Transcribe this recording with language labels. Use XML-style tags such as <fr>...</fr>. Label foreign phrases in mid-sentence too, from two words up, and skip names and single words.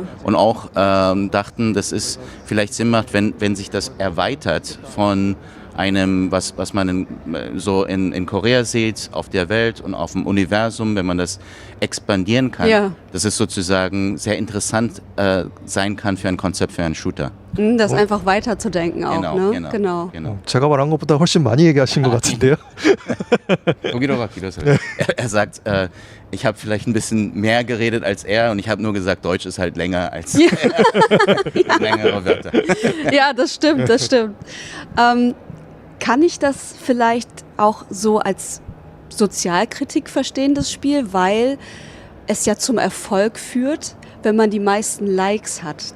<de>Und auch dachten, dass es vielleicht Sinn macht, wenn sich das erweitert von einem, was man in Korea sieht, auf der Welt und auf dem Universum, wenn man das expandieren kann, dass es sozusagen sehr interessant sein kann für ein Konzept, für einen Shooter. Das einfach weiterzudenken auch, genau.</de> <ko>제가 말한 것보다 훨씬 많이 얘기하신 것 같은데요.</ko> <de>Er sagt, ich habe vielleicht ein bisschen mehr geredet als er und ich habe nur gesagt, Deutsch ist halt länger als längere Wörter. Ja, das stimmt. Kann ich das vielleicht auch so als Sozialkritik verstehen, das Spiel, weil es ja zum Erfolg führt, wenn man die meisten Likes hat?</de>